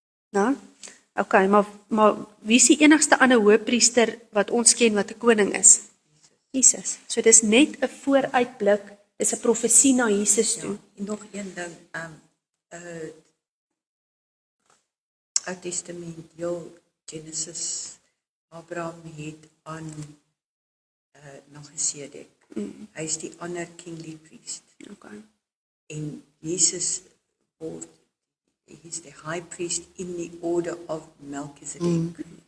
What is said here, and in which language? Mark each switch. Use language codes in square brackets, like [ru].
[af] Nou, okay, maar wie is die enigste ander hoëpriester wat ons ken wat 'n koning is? Jesus. So dis net 'n vooruitblik, dis 'n profesie na Jesus toe. En nog een ding, Ou Testament, heel Genesis, Abraham het aan Melchisedek. Hy is die ander [en] kingly priest. [af] Okay. En Jesus word, [en] he is the high priest in the order of Melchizedek.